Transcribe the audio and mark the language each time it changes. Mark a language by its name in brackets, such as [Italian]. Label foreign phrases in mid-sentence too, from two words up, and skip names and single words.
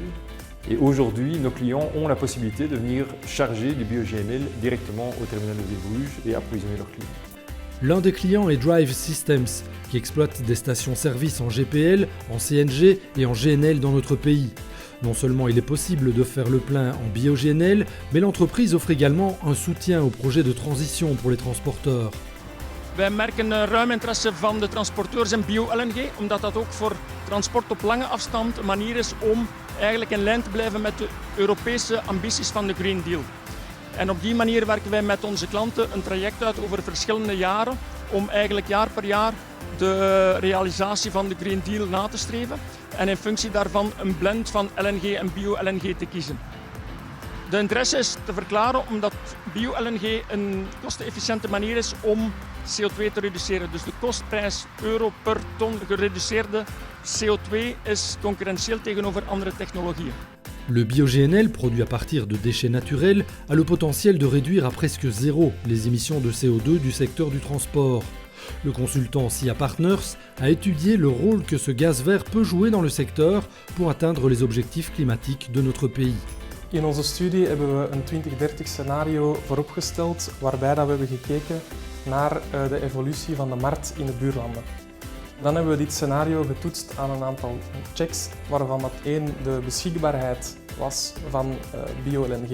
[French] Et aujourd'hui, nos clients ont la possibilité de venir charger du bio-GNL directement au terminal de Zeebrugge et approvisionner leurs clients. L'un des clients est Drive Systems, qui exploite des stations-service en GPL, en CNG et en GNL dans notre pays. Non seulement il est possible de faire le plein en bio-GNL, mais l'entreprise offre également un soutien au projet de transition pour les transporteurs. [Dutch] Wij merken ruim interesse van de transporteurs in bio-LNG, omdat dat ook voor transport op lange afstand een manier is om eigenlijk in lijn te blijven met de Europese ambities van de Green Deal. En op die manier werken wij met onze klanten een traject uit over verschillende jaren om eigenlijk jaar per jaar de realisatie van de Green Deal na te streven en in functie daarvan een blend van LNG en bio-LNG te kiezen. De interesse is te verklaren omdat bio-LNG een kostenefficiënte manier is om CO2 te reduceren. Dus de kostprijs euro per ton gereduceerde CO2 is concurrentieel tegenover andere technologieën. [French] Le bio-GNL, produit à partir de déchets naturels, a le potentiel de réduire à presque zéro les émissions de CO2 du secteur du transport. Le consultant SIA Partners a étudié le rôle que ce gaz vert peut jouer dans le secteur pour atteindre les objectifs climatiques de notre pays. [Dutch] In onze studie hebben we een 2030 scenario vooropgesteld waarbij we hebben gekeken naar de evolutie van de markt in de buurlanden. Dan hebben we dit scenario getoetst aan een aantal checks, waarvan dat één de beschikbaarheid was van bio-LNG.